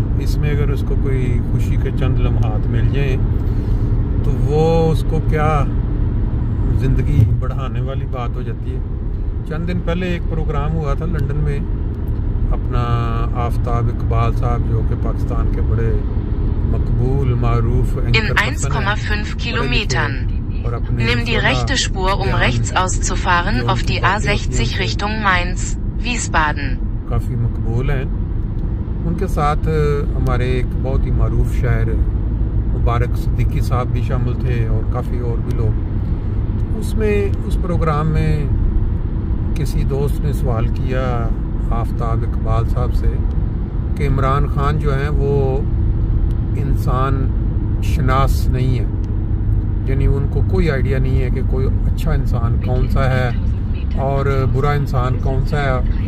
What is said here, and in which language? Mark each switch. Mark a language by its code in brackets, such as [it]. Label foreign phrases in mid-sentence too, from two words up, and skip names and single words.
[ur] اس میں اگر اس کو کوئی خوشی کے چند لمحات مل جائے تو وہ اس کو کیا زندگی بڑھانے والی بات ہو جاتی ہے. چند دن پہلے ایک پروگرام ہوا تھا لندن میں، اپنا آفتاب اقبال صاحب جو کہ پاکستان کے بڑے مقبول معروف [de] In 1,5 Kilometern. Nimm die rechte Spur, um rechts auszufahren auf die A60 Richtung Mainz, Wiesbaden. [ur] کافی مقبول ہیں. ان کے ساتھ ہمارے ایک بہت ہی معروف شاعر مبارک صدیقی صاحب بھی شامل تھے اور کافی اور بھی لوگ. اس میں اس پروگرام میں کسی دوست نے سوال کیا آفتاب اقبال صاحب سے کہ عمران خان جو ہیں وہ انسان شناس نہیں ہے، یعنی ان کو کوئی آئیڈیا نہیں ہے کہ کوئی اچھا انسان کون سا ہے اور برا انسان کون سا ہے.